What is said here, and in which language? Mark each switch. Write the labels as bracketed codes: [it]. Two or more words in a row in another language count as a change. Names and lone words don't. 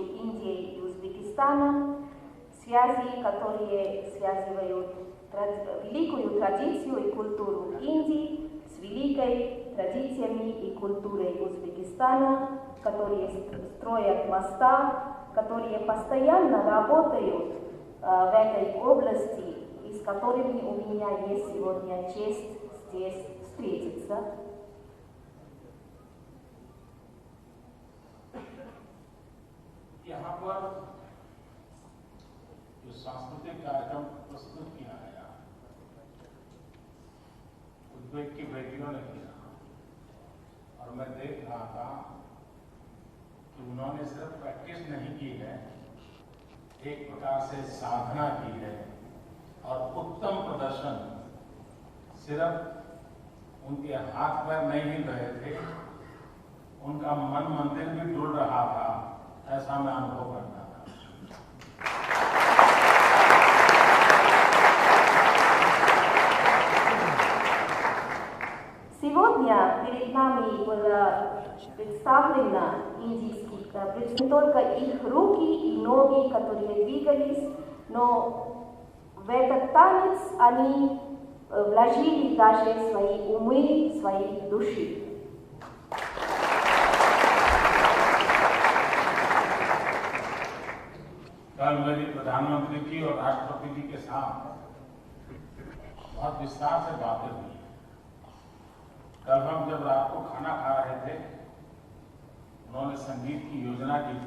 [ru] Индией и Узбекистаном, связи, которые связывают великую традицию и культуру Индии с великой традициями и культурой Узбекистана, которые строят моста, которые постоянно работают в этой области и с которыми у меня есть сегодня честь здесь встретиться. [hi] यहाँ पर जो सांस्कृतिक कार्यक्रम प्रस्तुत किया गया, उज्बेक की बेटियों ने किया और मैं देख रहा था कि उन्होंने सिर्फ प्रैक्टिस नहीं की है, एक प्रकार से साधना की है और उत्तम प्रदर्शन। सिर्फ उनके हाथ पैर नहीं हिल रहे थे, उनका मन मंदिर भी डुल रहा था, ऐसा मैं अनुभव करता था। [ru] Сегодня перед нами было представлено не только их руки и ноги, которые двигались, но в этот танец они вложили даже свои умы, свои души. [hi] कल मेरी प्रधानमंत्री जी और राष्ट्रपति जी के साथ बहुत विस्तार से बातें हुई। कल हम जब रात को खाना खा रहे थे, उन्होंने संगीत की योजना की थी।